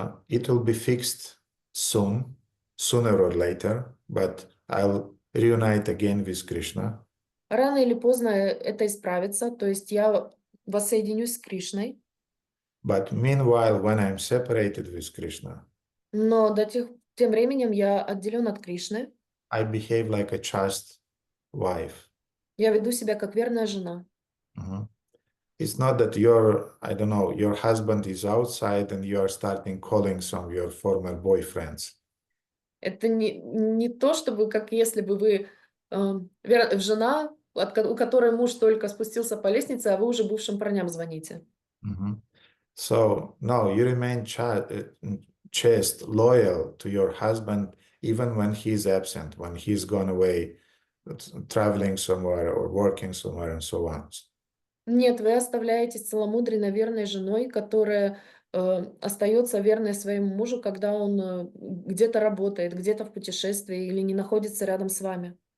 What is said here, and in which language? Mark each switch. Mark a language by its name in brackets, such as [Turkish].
[English] It will be fixed soon, sooner or later, but I'll reunite again with Krishna. [Russian] Рано или поздно это исправится, то есть я воссоединюсь с Кришной. [English] But meanwhile, when I'm separated with Krishna, [Russian] Но тем временем я отделен от Кришны. [English] I behave like a chaste wife. [Russian] Я веду себя как верная жена. [English] It's not that your husband is outside and you are starting calling some of your former boyfriends. [Russian] Это не то, чтобы как если бы вы жена, у которой муж только спустился по лестнице, а вы уже бывшим парням звоните. [English] So, no, you remain chaste, loyal to your husband even when he's absent, when he's gone away, traveling somewhere or working somewhere and so on. [Russian] Нет, вы оставляетесь целомудренно верной женой, которая остается верной своему мужу, когда он где-то работает, где-то в путешествии или не находится рядом с вами.